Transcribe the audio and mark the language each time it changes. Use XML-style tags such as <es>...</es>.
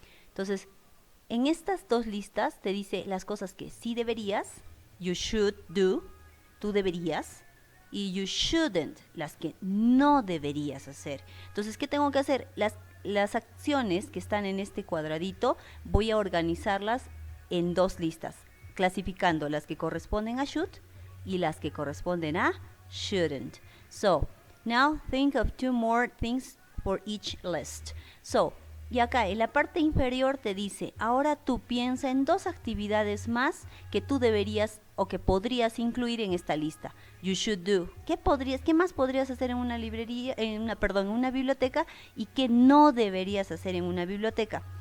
<es>Entonces, en estas dos listas te dice las cosas que sí deberías,</es> <en>you should do,</en> <es>tú deberías, y you shouldn't, las que no deberías hacer. Entonces, ¿qué tengo que hacer? Las acciones que están en este cuadradito voy a organizarlas en dos listas, clasificando las que corresponden a should y las que corresponden a shouldn't.</es> <en>So, now think of two more things for each list.</en> <es>So, y acá en la parte inferior te dice, ahora tú piensa en dos actividades más que tú deberías o que podrías incluir en esta lista.</es> <en>You should do.</en> <es>¿Qué más podrías hacer en una librería, en una biblioteca y qué no deberías hacer en una biblioteca?</es>